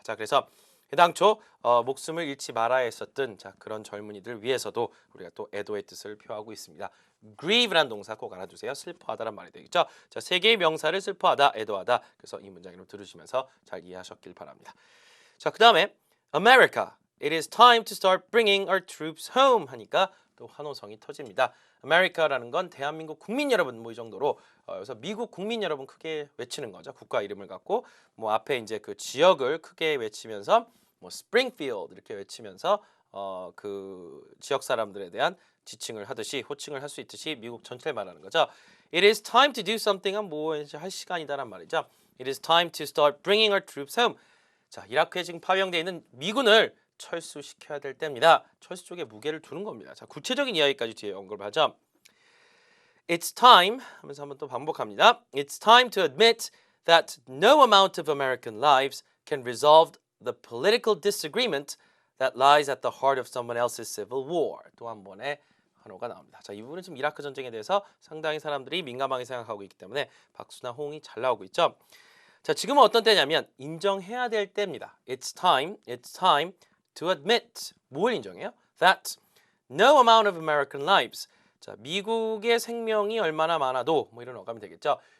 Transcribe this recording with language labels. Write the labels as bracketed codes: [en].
[ko] 자, 그래서 해당초 목숨을 잃지 말아야 했었던 그런 젊은이들 위해서도 우리가 또 애도의 뜻을 표하고 있습니다. grieve란 동사 꼭 알아두세요. 슬퍼하다란 말이 되겠죠. 자, 세 개의 명사를 슬퍼하다, 애도하다. 그래서 이 문장으로 들으시면서 잘 이해하셨길 바랍니다. 자, 그 다음에 [en] America, it is time to start bringing our troops home [ko] 하니까 또 환호성이 터집니다. America라는 건 대한민국 국민 여러분 뭐 이 정도로 그래서 미국 국민 여러분 크게 외치는 거죠. 국가 이름을 갖고 뭐 앞에 이제 그 지역을 크게 외치면서 뭐 Springfield 이렇게 외치면서 그 지역 사람들에 대한 지칭을 하듯이 호칭을 할 수 있듯이 미국 전체를 말하는 거죠. [en] It is time to do something은 [ko] 뭐 할 시간이다란 말이죠. [en] It is time to start bringing our troops home. [ko] 자, 이라크에 지금 파병되어 있는 미군을 철수시켜야 될 때입니다. 철수 쪽에 무게를 두는 겁니다. 자, 구체적인 이야기까지 뒤에 언급을 하죠. [en] It's time [ko] 하면서 한번 또 반복합니다. [en] It's time to admit that no amount of American lives can resolve the political disagreement that lies at the heart of someone else's civil war. [ko] 또 한 번의 환호가 나옵니다. 자, 이 부분은 지금 이라크 전쟁에 대해서 상당히 사람들이 민감하게 생각하고 있기 때문에 박수나 호응이 잘 나오고 있죠. 자, 지금은 어떤 때냐면 인정해야 될 때입니다. [en] It's time to admit. [ko] 뭘 인정해요? [en] That no amount of American lives. [ko] 자, 미국의 생명이 얼마나 많아도 뭐 이런 어감이 되겠죠.